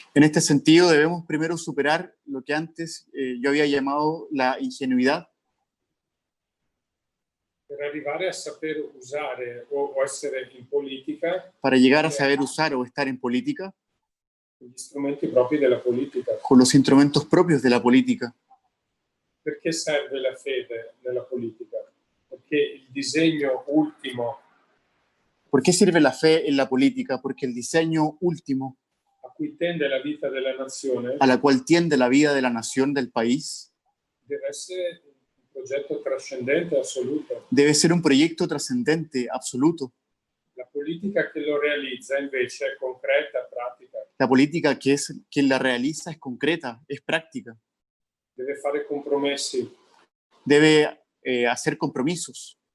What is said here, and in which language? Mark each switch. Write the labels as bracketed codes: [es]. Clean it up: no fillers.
[es] En este sentido, debemos primero superar lo que antes yo había llamado la ingenuidad, [it] Per arrivare a saper usare o essere in politica [es] para llegar a saber usar o estar en política [it] gli strumenti propri della politica. [es] con los instrumentos propios de la política. [it] Perché serve la fede nella politica? Perché il disegno ultimo [es] ¿Por qué sirve la fe en la política? Porque el diseño último [it] a cui tende la vita della nazione [es] a la cual tiende la vida de la nación, del país, [it] deve essere un progetto trascendente assoluto. [es] debe ser un proyecto trascendente, absoluto. [it] La politica che lo realizza invece è concreta, pratica, [es] La política que la realiza es concreta, es práctica. [it] deve fare compromessi, [es] Debe hacer compromisos,